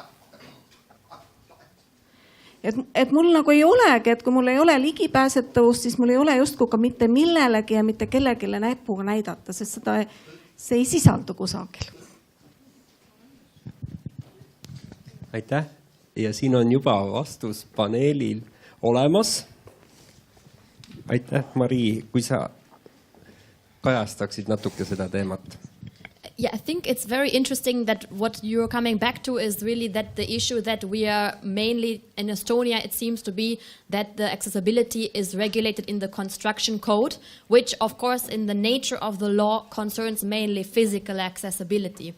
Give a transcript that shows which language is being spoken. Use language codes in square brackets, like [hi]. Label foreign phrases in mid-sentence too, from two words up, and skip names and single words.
[et] Et mul nagu ei olegi, et kui mul ei ole ligipääsetavust, siis mul ei ole justkui ka mitte millelegi ja mitte kellegile näpuga näidata, sest see ei sisaldu kusagil. Aitäh. Ja siin on juba vastus paneelil olemas. Aitäh, Mari, kui sa kajastaksid natuke seda teemat. [en] Yeah, I think it's very interesting that what you're coming back to is really that the issue that we are mainly in Estonia, it seems to be that the accessibility is regulated in the construction code, which of course in the nature of the law concerns mainly physical accessibility.